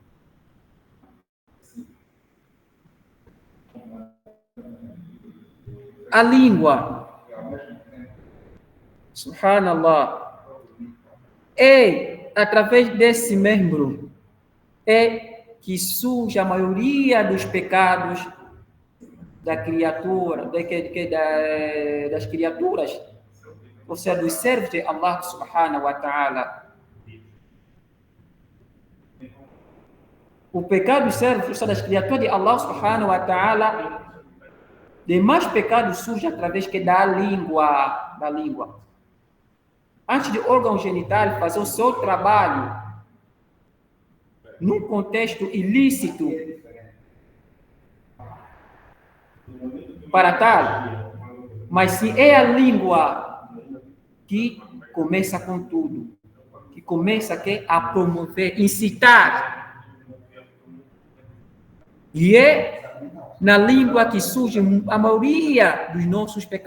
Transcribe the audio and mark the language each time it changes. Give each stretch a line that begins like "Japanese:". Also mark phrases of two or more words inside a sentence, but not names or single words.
Portuguese: A língua, subhanallah, é através desse membro que surge a maioria dos pecados da criatura, das criaturas, ou seja, dos servos de Allah
Arabic: سبحانه وتعالى.
Portuguese: O pecado dos servos, ou seja, das criaturas de Allah
Arabic: سبحانه وتعالى,
Portuguese: demais pecados surgem através da língua, Antes de órgão genital fazer o seu trabalho, num contexto ilícito, para tal, mas se é a língua que começa com tudo, que começa a promover, incitar, e é na língua que surge a maioria dos nossos pecados.